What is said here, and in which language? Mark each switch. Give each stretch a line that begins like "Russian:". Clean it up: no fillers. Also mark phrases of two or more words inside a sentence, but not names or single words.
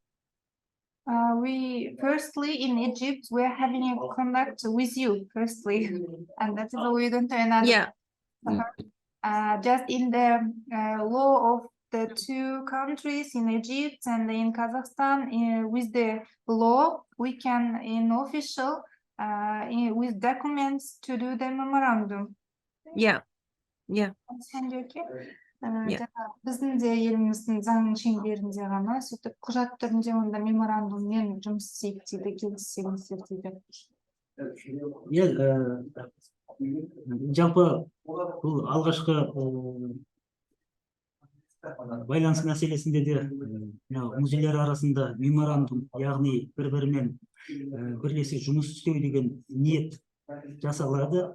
English: We firstly in Egypt we're having a contact with you firstly, and that is how we're going to another. Just in the law of the two countries in Egypt and in Kazakhstan, with the law we can in official with documents to do the memorandum.
Kazakh: Біздің де еліміздің заң шеңберінде ғана сөйтіп құжат түрінде онда меморандуммен жұмыс істейік дейді, келіссеңіздер дейді. Жалпы бұл алғашқы байланыс мәселесінде де музейлер арасында меморандум, яғни бір-бірімен бірлесе жұмыс істеу деген ниет жасалады.